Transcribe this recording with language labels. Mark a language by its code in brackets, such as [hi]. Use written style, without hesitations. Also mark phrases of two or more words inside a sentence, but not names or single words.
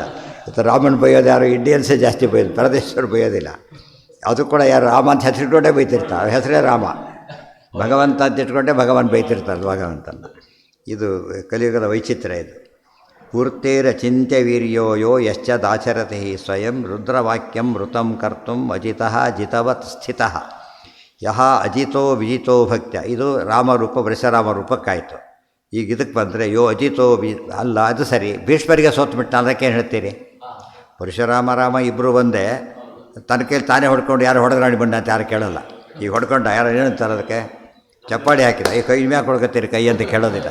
[kn] ಮತ್ತು ರಾಮನ ಬೈಯೋದು ಯಾರು ಇಂಡಿಯನ್ಸೇ ಜಾಸ್ತಿ ಬೈಯೋದು, ಪರದೇಶರು ಬೈಯೋದಿಲ್ಲ. ಅದು ಕೂಡ ಯಾರು ರಾಮ ಅಂತ ಹೆಸರಿಟ್ಕೊಂಡೇ ಬೈತಿರ್ತಾರೆ, ಹೆಸರೇ ರಾಮ. ಭಗವಂತ ಅಂತ ಇಟ್ಕೊಂಡೇ ಭಗವಾನ್ ಬೈತಿರ್ತಾರೆ ಭಗವಂತನ. ಇದು ಕಲಿಯುಗದ ವೈಚಿತ್ರ್ಯ ಇದು. [sa] ಪೂರ್ತೇರಚಿಂತ್ಯ ವೀರ್ಯೋಯೋ ಯಶ್ಚ ದಾಚರತಿ ಸ್ವಯಂ ರುದ್ರವಾಕ್ಯಂ ಮೃತಂ ಕರ್ತುಂ ಅಜಿತಃ ಜಿತವತ್ ಸ್ಥಿತಃ ಯಹ ಅಜಿತೋ ವಿಜಿತೋ ಭಕ್ತ್ಯ. [kn] ಇದು ರಾಮರೂಪ ಪರಶುರಾಮ ರೂಪಕ್ಕಾಯಿತು. ಈಗ ಇದಕ್ಕೆ ಬಂದರೆ ಯೋ ಅಜಿತೋ ಅಲ್ಲ, ಅದು ಸರಿ. ಭೀಷ್ಮರಿಗೆ ಸೋತ್ಬಿಟ್ಟ, ಅದಕ್ಕೇನು ಹೇಳ್ತೀರಿ? ಪರಶುರಾಮ ರಾಮ ಇಬ್ಬರು ಒಂದೇ. ತನ್ನ ಕೈಲಿ ತಾನೇ ಹೊಡ್ಕೊಂಡು ಯಾರು ಹೊಡೆದ್ರಾಡಿ ಬಂದ ಅಂತ ಯಾರು ಕೇಳೋಲ್ಲ. ಈಗ ಹೊಡ್ಕೊಂಡ ಯಾರು ಏನಂತಾರೆ ಅದಕ್ಕೆ? ಚಪ್ಪಾಡಿ ಹಾಕಿದ, ಈ ಕೈ ಮ್ಯಾಕೆ ಹೊಡ್ಕೊತೀರಿ ಕೈ ಅಂತ ಕೇಳೋದಿಲ್ಲ.